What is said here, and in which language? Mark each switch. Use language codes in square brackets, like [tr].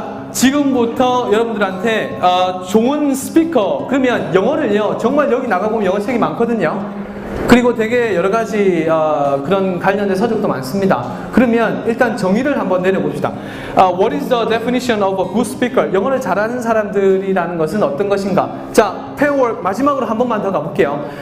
[ko] 지금부터 여러분들한테 좋은 스피커, 그러면 영어를요, 정말 여기 나가보면 영어 책이 많거든요. 그리고 되게 여러 가지 그런 관련된 서적도 많습니다. 그러면 일단 정의를 한번 내려봅시다. [en] What is the definition of a good speaker? [ko] 영어를 잘하는 사람들이라는 것은 어떤 것인가? 자, 페어워크 마지막으로 한 번만 더 가볼게요.